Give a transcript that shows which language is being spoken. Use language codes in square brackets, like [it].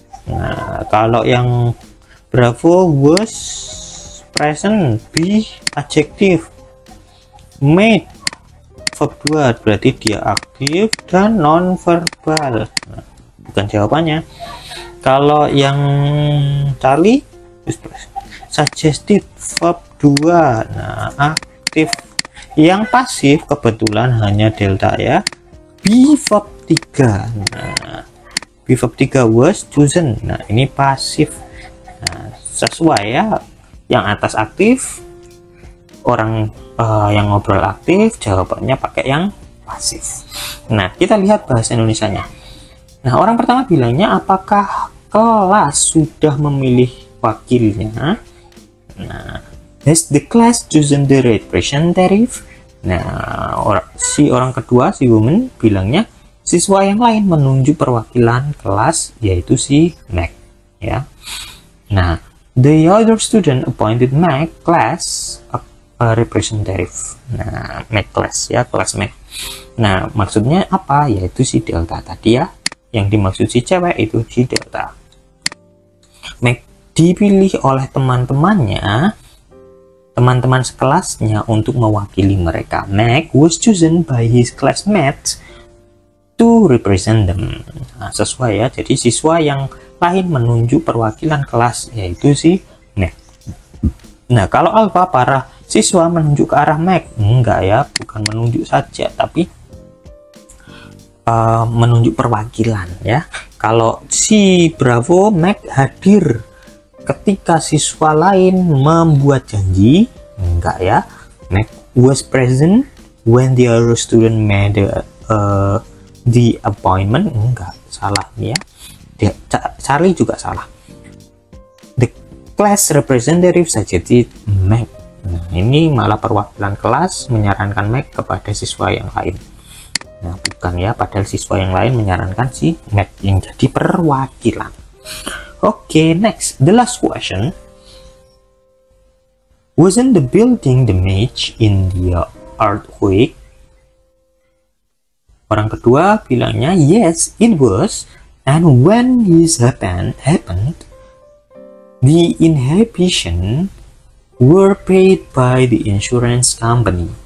[id] Nah, kalau yang [en] bravo was present, be adjective, made verb [id] kedua, berarti dia aktif dan nonverbal. Nah, bukan jawabannya. Kalau yang Charlie, suggested verb 2. Nah, aktif. Yang pasif kebetulan hanya delta ya. Be verb 3. Nah, be verb 3 was chosen. Nah, ini pasif. Nah, sesuai ya. Yang atas aktif, orang yang ngobrol aktif, jawabannya pakai yang pasif. Nah, kita lihat bahasa Indonesianya. Nah, orang pertama bilangnya apakah kelas sudah memilih wakilnya. [en] Nah, has the class chosen the representative? [id] Nah, orang kedua, si woman, bilangnya siswa yang lain menunjuk perwakilan kelas, yaitu si Mac ya. [en] Nah, the other student appointed Mac class a representative. [id] Nah, Mac class ya, kelas Mac. Nah, maksudnya apa? Yaitu si Delta tadi ya. Yang dimaksud si cewek itu si Delta. Mac dipilih oleh teman-temannya, teman-teman sekelasnya untuk mewakili mereka. [en] Mac was chosen by his classmates to represent them. [id] Nah, sesuai ya. Jadi siswa yang lain menunjuk perwakilan kelas, yaitu si Mac. Nah, kalau alpha, para siswa menunjuk ke arah Mac. Enggak ya, bukan menunjuk saja, tapi menunjuk perwakilan ya. Kalau si Bravo, Mac hadir ketika siswa lain membuat janji. Enggak ya. [en] Mac was present when the other student made the appointment. [id] Enggak, salah ya. Charlie juga salah. [en] The class representative suggested Mac. [id] Nah, ini malah perwakilan kelas menyarankan Mac kepada siswa yang lain. Nah, bukan ya, padahal siswa yang lain menyarankan si Mac yang jadi perwakilan. [en] Oke, next, the last question. Wasn't the building damaged in the earthquake? [id] Orang kedua bilangnya [en] yes, it was. And when this happened, the inhabitation were paid by the insurance company.